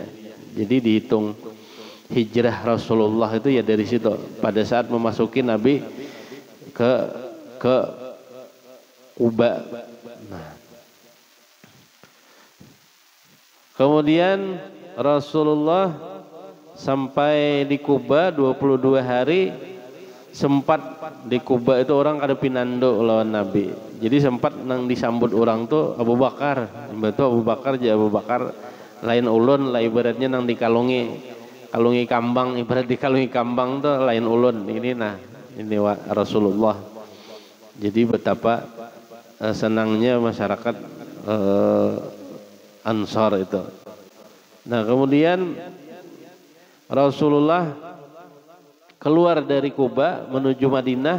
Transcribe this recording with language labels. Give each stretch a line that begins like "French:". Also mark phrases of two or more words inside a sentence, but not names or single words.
Indonesian: Jadi dihitung hijrah Rasulullah itu ya dari situ, pada saat memasuki Nabi ke Kuba. Nah, kemudian Rasulullah sampai di Kuba 22 hari.
Banjar: Sempat di Kuba itu orang kada pinando lawan Nabi. Jadi sempat nang disambut orang tuh Abu Bakar. Abu Bakar lain ulun lah, ibaratnya nang dikalungi kambang, ibarat dikalungi kambang tuh lain ulun.
Indonesian: Ini Rasulullah. Jadi betapa senangnya masyarakat Ansar itu. Nah, kemudian Rasulullah keluar dari Kuba menuju Madinah.